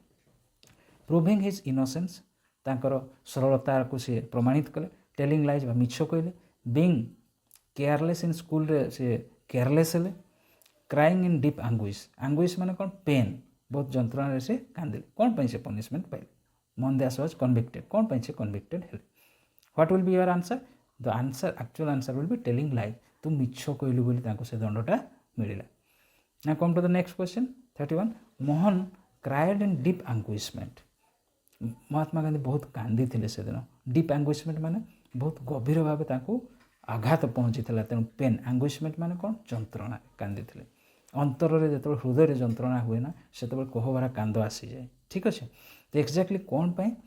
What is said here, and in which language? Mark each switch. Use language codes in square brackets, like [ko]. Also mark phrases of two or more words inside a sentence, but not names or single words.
[en] proving his innocence, [or] ତାଙ୍କର ସରଳତାକୁ ସିଏ ପ୍ରମାଣିତ କଲେ। [en] telling lies [or] ବା ମିଛ କହିଲେ। [en] being careless in school [or] ସିଏ କେୟାରଲେସ୍ ହେଲେ। [en] crying in deep anguish [or] ମାନେ କ'ଣ? ପେନ୍, ବହୁତ ଯନ୍ତ୍ରଣାରେ ସେ କାନ୍ଦିଲେ। କ'ଣ ପାଇଁ ସେ ପନିଶମେଣ୍ଟ ପାଇଲେ? ମୋହନ ଦାସ [en] was convicted, [or] କ'ଣ ପାଇଁ ସେ କନଭିକ୍ଟେଡ୍ ହେଲେ? [en] What will be your answer? The actual answer will be telling lie, [or] ତୁ ମିଛ କହିଲୁ ବୋଲି ତାଙ୍କୁ ସେ ଦଣ୍ଡଟା ମିଳିଲା। [en] Now come to the next question, 31. ମୋହନ cried in deep anguishment, [or] ମହାତ୍ମା ଗାନ୍ଧୀ ବହୁତ କାନ୍ଦିଥିଲେ ସେଦିନ। [en] deep anguishment [or] ମାନେ ବହୁତ ଗଭୀର ଭାବେ ତାଙ୍କୁ ଆଘାତ ପହଞ୍ଚିଥିଲା। ତେଣୁ ପେନ୍, ଆଙ୍ଗୁଇସମେଣ୍ଟ ମାନେ କ'ଣ? ଯନ୍ତ୍ରଣା, କାନ୍ଦିଥିଲେ। ଅନ୍ତରରେ ଯେତେବେଳେ ହୃଦୟରେ ଯନ୍ତ୍ରଣା ହୁଏ ନା ସେତେବେଳେ କୋହଭରା କାନ୍ଦ ଆସିଯାଏ। ଠିକ୍ ଅଛି। ତ ଏକ୍ଜାକ୍ଟଲି କ'ଣ ପାଇଁ?